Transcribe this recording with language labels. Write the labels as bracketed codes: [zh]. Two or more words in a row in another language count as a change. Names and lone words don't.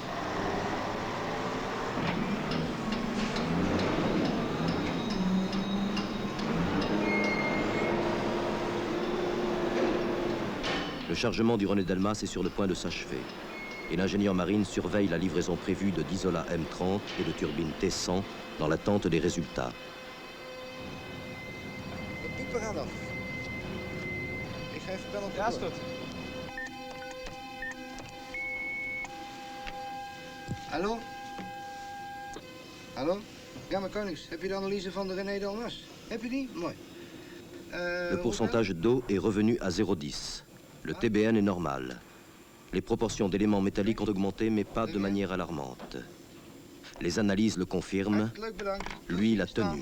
[fr] Le chargement du René Delmas est sur le point de s'achever et l'ingénieur marine surveille la livraison prévue de d'Isola M30 et de turbines T100 dans l'attente des résultats. [nl] De pieper gaat af. Ik ga even bellen op de Ja, is deur. goed. Hallo? Hallo? Ja, maar Konings, heb je de analyse van de René Delmas? Heb je die? Mooi. [fr] Le pourcentage d'eau est revenu à 0,10. Le TBN est normal. Les proportions d'éléments métalliques ont augmenté, mais pas de manière alarmante. Les analyses le confirment. [nl] Hartelijk bedankt. [fr] Lui, il a tenu.